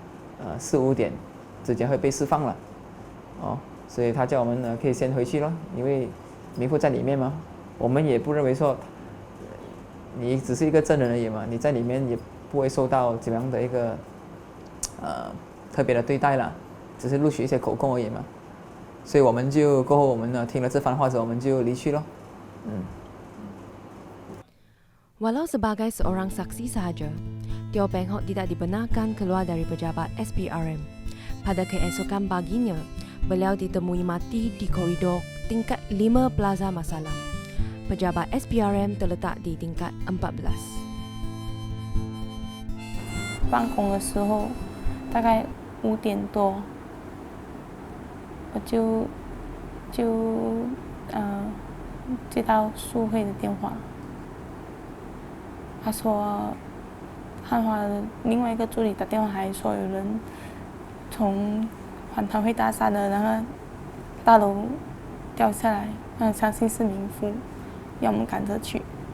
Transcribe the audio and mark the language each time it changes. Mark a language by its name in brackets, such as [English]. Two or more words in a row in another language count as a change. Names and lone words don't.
[Chinese] 4、5 点之间会被释放了，所以他叫我们可以先回去了，因为民副在里面嘛，我们也不认为说你只是一个证人而已嘛，你在里面也不会受到怎样的一个特别的对待啦，只是录取一些口供而已嘛，所以我们就过后我们听了这番话之后，我们就离去了。 [Malay] Walau sebagai seorang saksi sahaja, Teo Peng Hock tidak dibenarkan keluar dari pejabat SPRM. Pada keesokan paginya, beliau ditemui mati di koridor tingkat 5 Plaza Masalam. Pejabat SPRM terletak di tingkat 14. [Chinese] 放工的时候，大概5点多，我就接到苏慧的电话，他说汉华的另外一个助理打电话来说，有人从反贪会大厦的那个大楼掉下来，相信是民副，要我们赶着去。